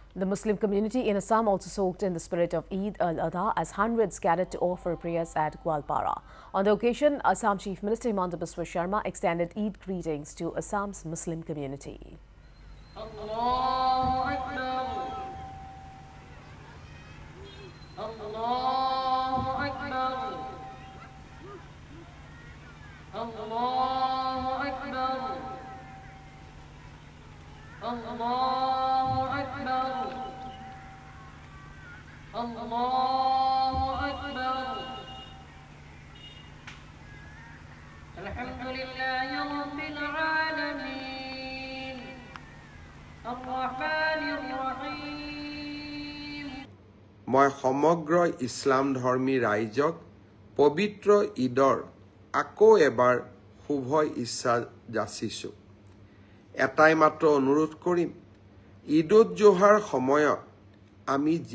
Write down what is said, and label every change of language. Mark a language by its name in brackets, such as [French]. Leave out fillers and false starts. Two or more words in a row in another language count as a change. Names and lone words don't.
[English] The Muslim community in Assam also soaked in the spirit of Eid al-Adha as hundreds gathered to offer prayers at Gwalpara. On the occasion, Assam Chief Minister Himanta Biswa Sharma extended Eid greetings to Assam's Muslim community. [Arabic] الله أكبر. الله أكبر. الله أكبر. الله أكبر. الله أكبر. الحمد لله رب العالمين. الرحمن الرحيم. [Assamese] মই সমগ্ৰ ইছলাম ধৰ্মী ৰাইজক পবিত্ৰ ঈদৰ আকৌ এবাৰ শুভ ইচ্ছা যাচিছোঁ। এটাই মাত্ৰ অনুৰোধ কৰিম, ঈদুত জোহাৰ সময়ত আমি যি